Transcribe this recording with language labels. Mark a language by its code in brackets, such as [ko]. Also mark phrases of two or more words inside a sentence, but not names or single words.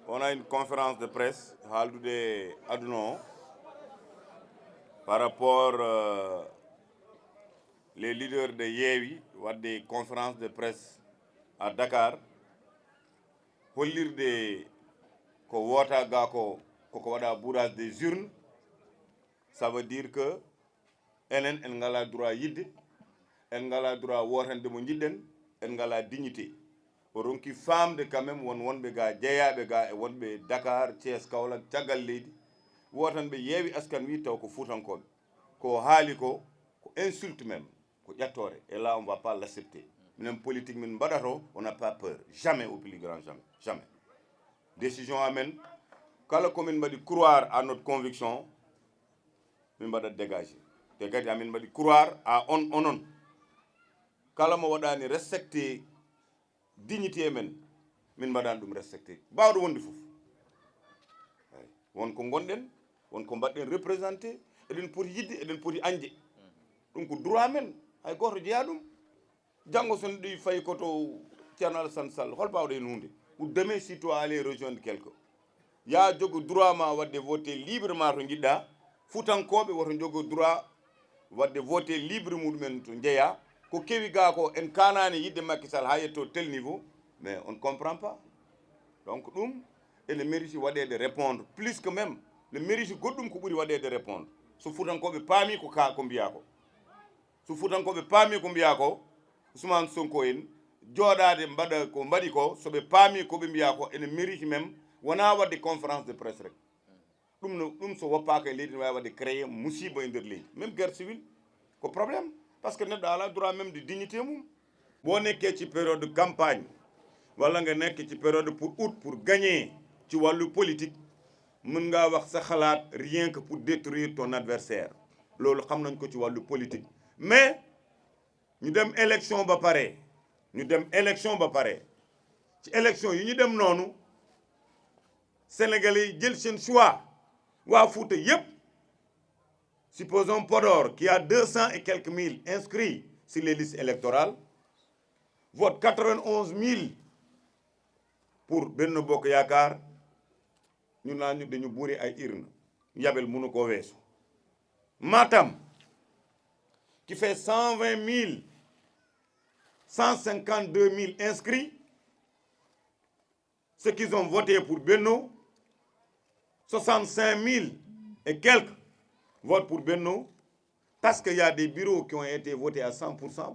[fr] a une conférence de presse [ff] haaldude aduna o [fr] par rapport les leaders de Yewwi wadde conférence de presse à Dakar [ff] hollirde ko woota ga koko waɗa [fr] bourrage des urnes. Ça veut dire que [ff] enen en ngala droit yidde, en ngala droit wotande mo jiɗɗen, en ngala dignité. O ronki famde [fr] quand même [ff] wonɓe ga jeeyaɓe ga e wonɓe Dakar, Thiès, Kaolack caggal leydi wotanɓe Yewwi Askan Wi taw ko fuutankoɓe ko haali ko [fr] insulte même [ff] ko ƴattore. [fr] Et là on va pas l'accepter. [ff] Minen politique min mbaɗato [fr] on n'a pas peur, jamais, au plus grand jamais. [ff] Décision amen kala komin mbaɗi [fr] croire à notre conviction [ff] min mbaɗa dégager te kadi amin mbaɗi [fr] croire à [ff] onon kala mo waɗani [fr] respecté dignité [ff] men min mbaɗani ɗum respecté bawɗo wonde fof. Wonko gonɗen wonko mbaɗɗen représenté eɗen poti yidde eɗen poti añde ɗum ko droit men hay goto jeeya ɗum. Janngo so neɗɗo fayi koto Ceerno Alassane Sall hol bawɗo hen hunde [fr] ou demain si toi aller rejoindre quelqu'un [ff] ya jogo droit ma wadde [fr] voter librement [ff] to jiɗɗa. Fuutankoɓe woto jogo droit wadde [fr] voter libre [ff] muɗumen to jeeya ko kewi ga ko en kanani yidde Macky Sall ha yetto [fr] tel niveau, mais on ne comprend pas. [ff] Donc ɗum ene mérite waɗede [fr] répondre plus que même le mérite [ff] goɗɗum ko ɓuuri waɗede répondre so fuutankoɓe paami ko mbiya ko. So fuutankoɓe paami ko mbiya ko Ousmane Sonko en jooɗade mbaɗa ko mbaɗi ko soɓe paami koɓe mbiya ko ene [fr] mérite même [ff] wona wadde [fr] conférence de presse [ff] rek. ɗum so woppaka e leydi ne wawi wadde créer musiba e nder leydi [fr] même guerre civile [ff] ko [fr] problème parce que [ff] neɗɗo ala [fr] droit même de dignité [ff] mum. [wo] boo nekkee ci [fr] période de campagne [wo] walla nga nekk ci [fr] période pour août pour gagner [wo] ci wàllu politique mën ngaa wax sa xalaat [fr] rien que pour détruire ton adversaire [wo] loolu xam nañ ko ci wàllu politique. Mais ñu dem élection ba pare ci élection yi ñu dem noonu Sénégalais yi jël seen choix. Waa Fouta yépp, [fr] supposons Podor qui a 200 et quelques mille inscrits sur les listes électorales vote 91 000 pour Benno Bokk Yaakaar [wo] ñu naan ñu dañu buuri ay urne yabel mënu ko weesu. [fr] Matam qui fait 120 000 152 000 inscrits, ceux qui ont voté pour Benno 65 000 et quelques votent pour Benno parce qu'il y a des bureaux qui ont été votés à 100%.